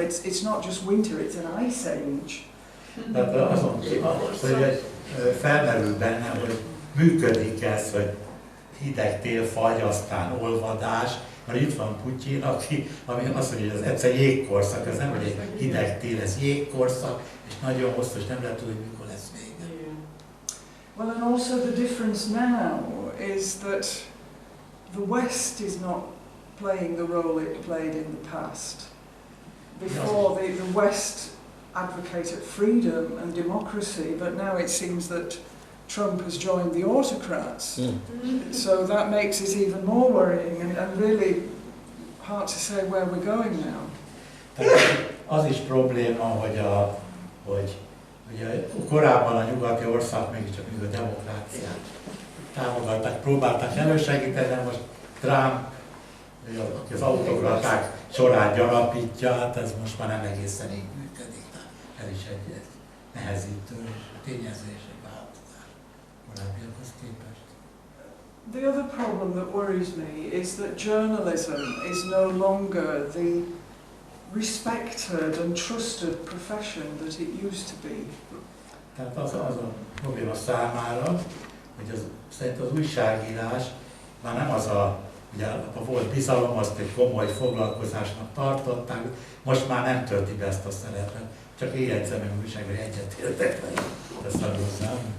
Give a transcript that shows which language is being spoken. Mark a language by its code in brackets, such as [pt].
[en] It's not just winter, it's an ice age. [hu] Tehát azon hogy felmerül benne, hogy működik ez, hogy hideg tél, fagy, aztán olvadás, mert itt van Putyin, ami azt mondja, hogy ez egyszer jégkorszak, ez nem, hogy egy hideg tél, ez jégkorszak, és nagyon hosszú, és nem lehet tudni, hogy mikor lesz vége. [en] Well, and also the difference now is that the West is not playing the role it played in the past. Before, the West advocated freedom and democracy, but now it seems that Trump has joined the autocrats. So that makes it even more worrying and really hard to say where we're going now. [hu] Az is probléma, hogy ugye korábban a nyugati ország mégiscsak a demokráciát támogatták, próbálták elősegíteni, de most Trump, aki az autokraták sorát gyarapítja, hát ez most már nem egészen így működik. Ez is egy nehezítő tényező és egy változás korábbiakhoz képest. [en] The other problem that worries me is that journalism is no longer the respected and trusted profession that it used to be. [hu] Tehát az a probléma számára, hogy szerint az újságírás már nem az ugye volt bizalom, azt egy komoly foglalkozásnak tartották, most már nem tölti be ezt a szerepet, csak éjjegyzem, hogy újságíró egyetértek vele, ezt hozzám.